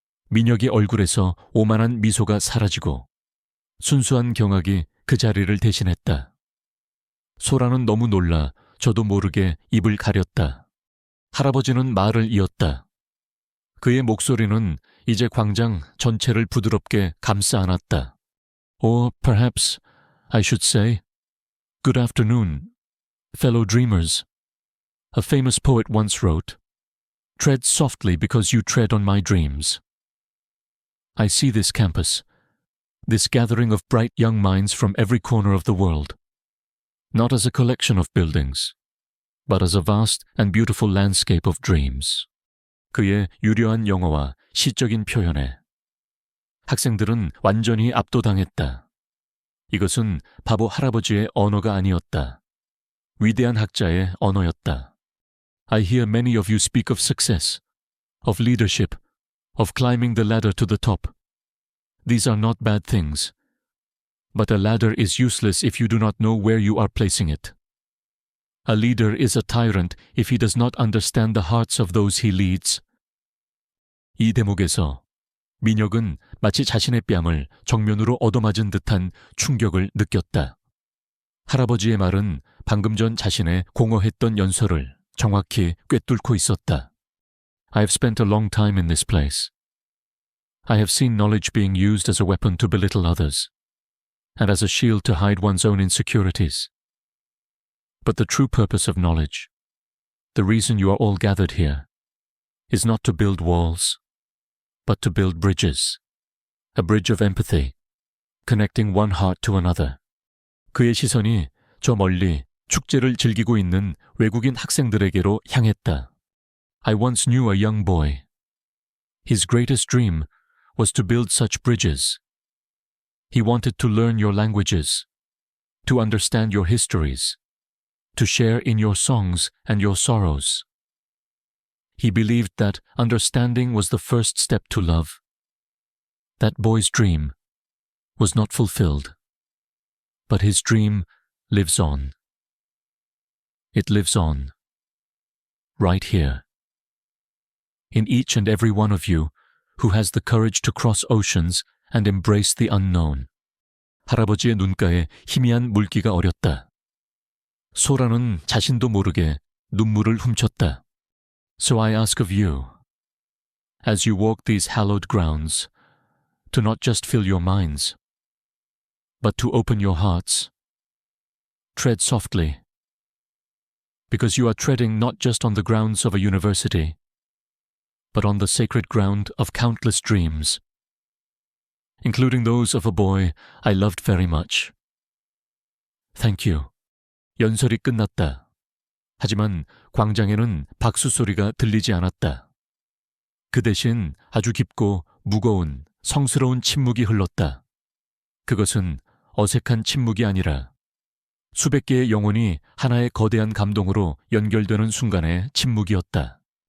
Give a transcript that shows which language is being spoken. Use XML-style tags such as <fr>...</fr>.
<ko>민혁의 얼굴에서 오만한 미소가 사라지고 순수한 경악이 그 자리를 대신했다. 소라는 너무 놀라 저도 모르게 입을 가렸다. 할아버지는 말을 이었다. 그의 목소리는 이제 광장 전체를 부드럽게 감싸 안았다.</ko> <en>Or perhaps I should say, Good afternoon, fellow dreamers. A famous poet once wrote, Tread softly because you tread on my dreams. I see this campus, this gathering of bright young minds from every corner of the world, not as a collection of buildings, but as a vast and beautiful landscape of dreams.</en> <ko>그의 유려한 영어와 시적인 표현에 학생들은 완전히 압도당했다. 이것은 바보 할아버지의 언어가 아니었다. 위대한 학자의 언어였다.</ko> <en>I hear many of you speak of success, of leadership, of climbing the ladder to the top. These are not bad things. But a ladder is useless if you do not know where you are placing it. A leader is a tyrant if he does not understand the hearts of those he leads.</en> <ko>이 대목에서 민혁은 마치 자신의 뺨을 정면으로 얻어맞은 듯한 충격을 느꼈다. 할아버지의 말은 방금 전 자신의 공허했던 연설을 정확히 꿰뚫고 있었다.</ko> <en>I have spent a long time in this place. I have seen knowledge being used as a weapon to belittle others, and as a shield to hide one's own insecurities. But the true purpose of knowledge, the reason you are all gathered here, is not to build walls, but to build bridges, a bridge of empathy, connecting one heart to another.</en> <ko>그의 시선이 저 멀리 축제를 즐기고 있는 외국인 학생들에게로 향했다.</ko> <en>I once knew a young boy. His greatest dream was to build such bridges. He wanted to learn your languages, to understand your histories, to share in your songs and your sorrows. He believed that understanding was the first step to love. That boy's dream was not fulfilled, but his dream lives on. It lives on, right here, in each and every one of you who has the courage to cross oceans and embrace the unknown.</en> <ko>할아버지의 눈가에 희미한 물기가 어렸다. 소라는 자신도 모르게 눈물을 훔쳤다.</ko> <en>So I ask of you, as you walk these hallowed grounds, to not just fill your minds, but to open your hearts. Tread softly, because you are treading not just on the grounds of a university, but on the sacred ground of countless dreams, including those of a boy I loved very much. Thank you.</en> <ko>연설이 끝났다. 하지만 광장에는 박수 소리가 들리지 않았다. 그 대신 아주 깊고 무거운 성스러운 침묵이 흘렀다. 그것은 어색한 침묵이 아니라 수백 개의 영혼이 하나의 거대한 감동으로 연결되는 순간의 침묵이었다.</ko>